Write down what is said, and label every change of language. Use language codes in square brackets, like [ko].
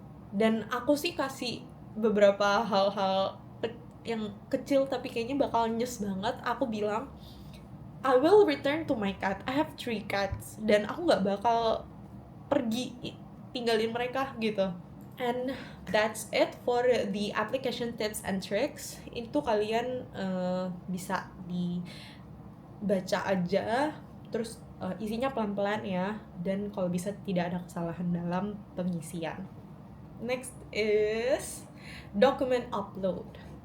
[id] Dan aku sih kasih beberapa hal-hal yang kecil tapi kayaknya bakal nyes banget. Aku bilang [en] I will return to my cat. I have 3 cats [id] dan aku nggak bakal pergi tinggalin mereka gitu. [en] And that's it for the application tips and tricks. [id] Itu kalian bisa dibaca aja, terus isinya pelan-pelan ya, dan kalau bisa tidak ada kesalahan dalam pengisian. [en] Next is document upload.